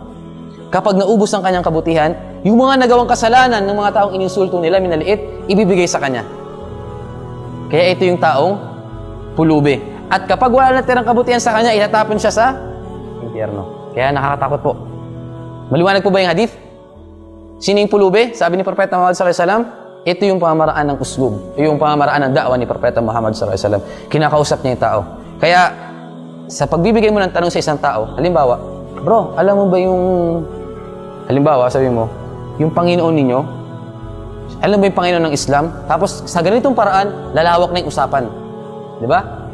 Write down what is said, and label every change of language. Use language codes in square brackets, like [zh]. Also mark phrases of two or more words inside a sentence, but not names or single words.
[tl] Kapag naubos ang kanyang kabutihan, yung mga nagawang kasalanan ng mga taong ininsulto nila, minaliit, ibibigay sa kanya. Kaya ito yung taong pulubi. At kapag wala na tirang kabutihan sa kanya, itatapon siya sa impyerno. Kaya nakakatakot po. Maliwanag po ba yung hadith? Sino yung pulubi? Sabi ni Propeta Muhammad [ar] صلى الله عليه وسلم, [tl] ito yung pamamaraan ng uslub. Ito yung pamamaraan ng da'wa ni Propeta Muhammad [ar] صلى الله عليه وسلم. [tl] Kinakausap niya yung tao. Kaya, sa pagbibigay mo ng tanong sa isang tao, halimbawa, bro, alam mo ba yung, halimbawa, sabi mo, yung Panginoon ninyo, alam mo ba yung Panginoon ng Islam? Tapos, sa ganitong paraan, lalawak na yung usapan. Di ba?